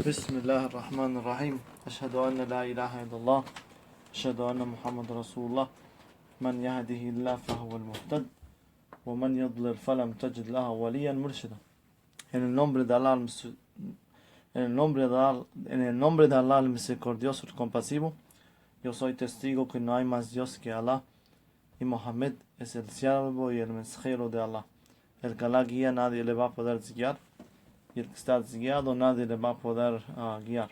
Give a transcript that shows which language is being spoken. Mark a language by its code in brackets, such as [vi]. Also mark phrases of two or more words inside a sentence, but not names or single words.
[ar] بسم الله الرحمن الرحيم أشهد أن لا إله إلا الله أشهد أن محمد رسول الله من يهده الله فهو المهتد ومن يضلل فلم تجد له وليا مرشدا. [es] En el nombre de Allah, el misericordioso, el compasivo, yo soy testigo que no hay más Dios que Allah y Mohammed es el siervo y el mensajero de Allah. El que Allah guía, nadie le va a poder guiar, y el que está guiado, nadie le va a poder guiar.